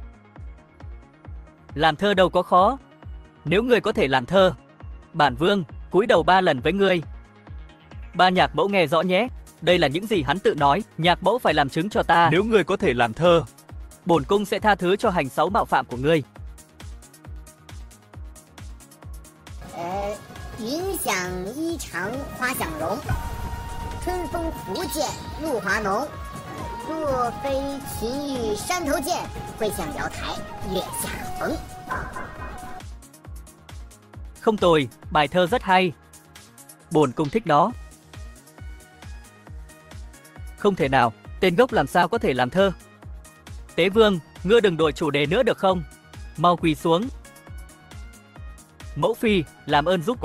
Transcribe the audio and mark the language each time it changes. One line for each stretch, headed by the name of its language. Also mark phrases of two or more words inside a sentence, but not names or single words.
Vietnamese: Làm thơ đâu có khó. Nếu người có thể làm thơ, bản vương cúi đầu 3 lần với ngươi. Ba Nhạc Mẫu nghe rõ nhé, đây là những gì hắn tự nói. Nhạc Mẫu phải làm chứng cho ta. Nếu ngươi có thể làm thơ, Bổn cung sẽ tha thứ cho hành xấu mạo phạm của ngươi.
Chinese: 云想衣裳花想容，春风拂槛露华浓。若非秦玉山头见，会向瑶台月下逢。
Vietnamese: Không tồi, bài thơ rất hay. Bổn cung thích nó. Không thể nào, tên gốc làm sao có thể làm thơ. Tế Vương, ngươi đừng đổi chủ đề nữa được không? Mau quỳ xuống. Mẫu Phi, làm ơn giúp